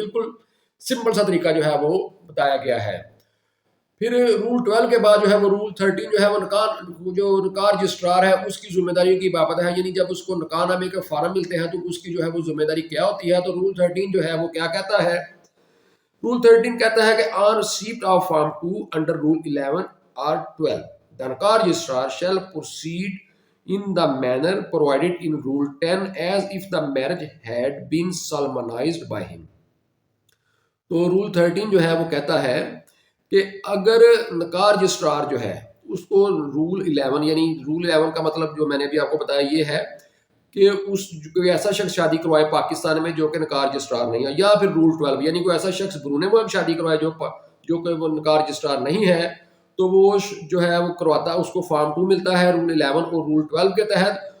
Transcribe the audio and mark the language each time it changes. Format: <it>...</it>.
<ur>بالکل سمپل سا طریقہ جو ہے وہ بتایا گیا ہے. پھر رول 12 کے بعد جو ہے وہ رول 13 جو ہے وہ نکاح رجسٹرار ہے اس کی ذمہ داریوں کی بابت ہے، یعنی جب اس کو نکاح نامے کے فارم ملتے ہیں تو اس کی جو ہے وہ ذمہ داری کیا ہوتی ہے. تو رول 13 جو ہے وہ کیا کہتا ہے؟ رول 13 کہتا ہے کہ</ur> <en>on receipt of form 2 under rule 11 or 12 the نکاح registrar shall proceed in the manner provided in Rule 10 as if the marriage had been solemnized by him.</en> <ur>تو رول 13 جو ہے وہ کہتا ہے کہ اگر نکاح رجسٹرار جو ہے اس کو رول 11 یعنی رول 11 کا مطلب جو میں نے بھی آپ کو بتایا یہ ہے کہ اس کوئی ایسا شخص شادی کروائے پاکستان میں جو کہ نکاح رجسٹرار نہیں ہے، یا پھر رول 12 یعنی کوئی ایسا شخص بیرون ملک شادی کروائے جو کہ وہ نکاح رجسٹرار نہیں ہے، تو وہ جو ہے وہ کرواتا ہے، اس کو فارم 2 ملتا ہے رول 11 اور رول 12 کے تحت.</ur>